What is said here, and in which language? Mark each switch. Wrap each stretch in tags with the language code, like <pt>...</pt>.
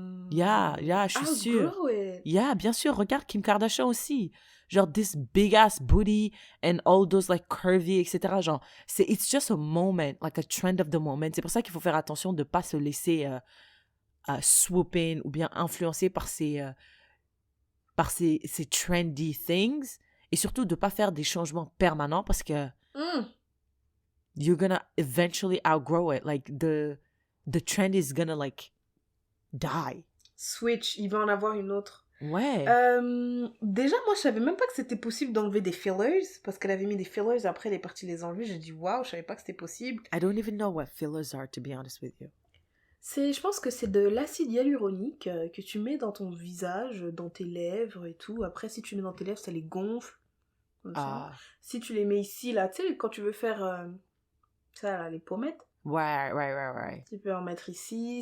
<fr>Yeah, je suis sûre. Yeah, bien sûr. Regarde Kim Kardashian aussi.</fr> <en>Genre, this big ass booty and all those like curvy, etc. Genre, it's just a moment, like a trend of the moment.</en> <fr>C'est pour ça qu'il faut faire attention de ne pas se laisser</fr> <en>swoop in</en> <fr>ou bien influencer par ces</fr> <en>trendy things</en> <fr>et surtout de ne pas faire des changements permanents parce que</fr> <en>you're gonna eventually outgrow it. Like, the trend is gonna like die.</en> <fr>Switch, il va en avoir une autre. Ouais. Déjà, moi, je savais même pas que c'était possible d'enlever des fillers parce qu'elle avait mis des fillers. Après, elle est partie les enlever. J'ai dit, waouh, je savais pas que c'était possible.</fr> <en>I don't even know what fillers are, to be honest with you.</en> <fr>Je pense que c'est de l'acide hyaluronique que tu mets dans ton visage, dans tes lèvres et tout. Après, si tu mets dans tes lèvres, ça les gonfle. Comme ça. Si tu les mets ici, là, tu sais, quand tu veux faire ça, là, les pommettes. Ouais. Tu peux en mettre ici.</fr>